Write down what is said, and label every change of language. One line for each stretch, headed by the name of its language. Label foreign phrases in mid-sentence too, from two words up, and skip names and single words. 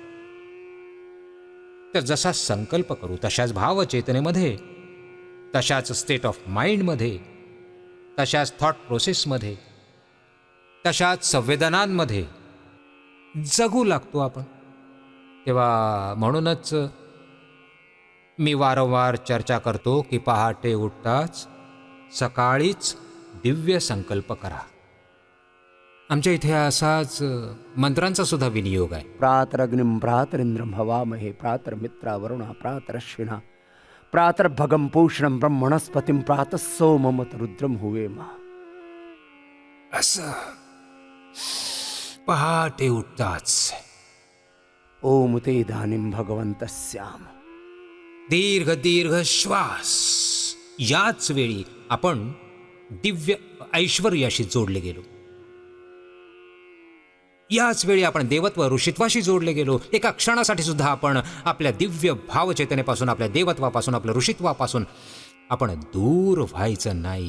Marathi: तर जसा संकल्प करू तशाच भावचेतनेमध्ये, तशाच
English: state of mind,
Marathi: तशाच
English: thought process,
Marathi: तशाच संवेदनांमध्ये जगू लागतो आपण. तेव्हा म्हणूनच मी वारंवार चर्चा करतो की पहाटे उठताच सकाळीच दिव्य संकल्प करा. आमच्या इथे असाच मंत्रांचा सुद्धा विनियोग आहे.
Sanskrit: प्रातरग्निं प्रातरिंद्रं हवामहे, प्रातर्मित्रा वरुणा, प्रातरश्विना, प्रातर्भगं पूषणं ब्रह्मणस्पतिं, प्रातः सोममत रुद्रं हुवेम.
Marathi: असं पहाटे उठताच
Sanskrit: ओम ते इदानीं भगवन्तस्याम.
Marathi: दीर्घ दीर्घ श्वास. याच वेळी आपण दिव्य ऐश्वर्याशी जोडले गेलो. याच वेळी आपण देवत्व, ऋषित्वाशी जोडले गेलो. एका क्षणासाठी सुद्धा आपण आपल्या दिव्य भावचेतनेपासून, आपल्या देवत्वापासून, आपल्या ऋषित्वापासून आपण दूर व्हायचं नाही.